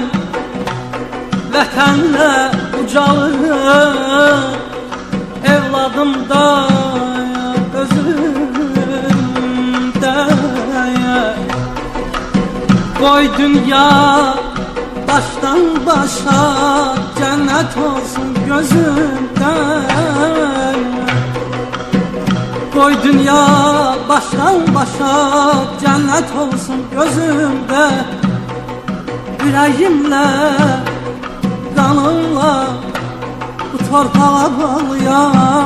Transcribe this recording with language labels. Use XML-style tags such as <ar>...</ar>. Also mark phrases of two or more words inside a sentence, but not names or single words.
<az>Vətənlə ucalır, evladımda özümdə. Qoy dünya başdan başa cennet olsun gözümden.</az> <tr>Koy dünya baştan başa cennet olsun gözümde. Yüreğimle, kanımla bu torpağa bağlıyam.</tr>